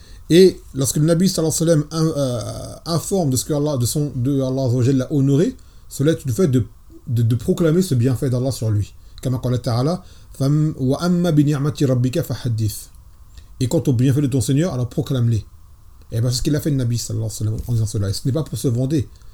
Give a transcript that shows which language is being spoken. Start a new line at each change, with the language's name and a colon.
French: Et lorsque le Nabi sallallahu alayhi wa sallam informe de ce que Allah Allah Azza wa Jalla l'a honoré, cela est le fait de proclamer ce bienfait d'Allah sur lui.
Arabic: كما قال تعالى وأما بنعمة ربك فحدث.
French: Et quant au bienfait de ton Seigneur, alors proclame-les. Et bien c'est ce qu'il a fait le Nabi sallallahu alayhi wa sallam en disant cela. Et ce n'est pas pour se vanter.